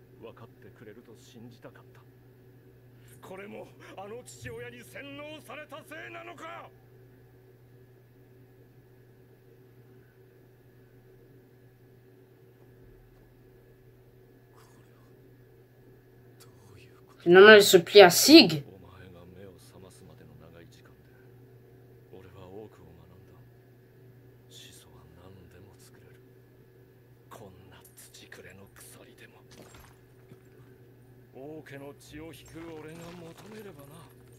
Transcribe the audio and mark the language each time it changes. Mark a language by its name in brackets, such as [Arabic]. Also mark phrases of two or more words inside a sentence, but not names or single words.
[Japanese] 分かってくれると信じたかった。これもあの父親に洗脳されたせいなのか。 [French] Finalement, elle se plie à Sig. [Japanese] お前が目を覚ますまでの長い時間で俺は多くを学んだ。始祖は何でも作れる。こんな土くれの鎖でも王家の血を引く俺が求めればな。